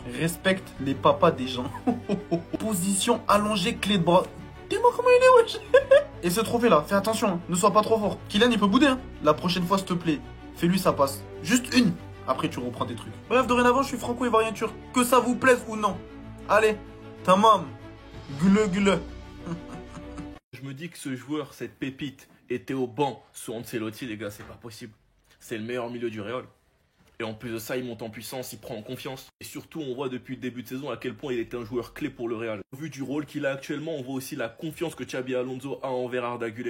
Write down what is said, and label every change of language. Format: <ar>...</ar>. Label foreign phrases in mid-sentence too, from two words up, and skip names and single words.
<fr>Respecte les papas des gens. Position allongée, clé de bras. Dis-moi comment il est, wesh. Et ce trophée là, fais attention, ne sois pas trop fort. Kylian, il peut bouder, La prochaine fois, s'il te plaît, Fais-lui sa passe. Juste une. Après, tu reprends tes trucs. Bref, dorénavant, je suis franco-ivoirien turc. Que ça vous plaise ou non. Allez,</fr> <tr>tamam. Gule, gule.</tr> <fr>Je me dis que ce joueur, cette pépite, était au banc sous Ancelotti, les gars, c'est pas possible. C'est le meilleur milieu du Real. Et en plus de ça, il monte en puissance, il prend en confiance. Et surtout, on voit depuis le début de saison à quel point il était un joueur clé pour le Real. Au vu du rôle qu'il a actuellement, on voit aussi la confiance que Xabi Alonso a envers Arda Güler.</fr>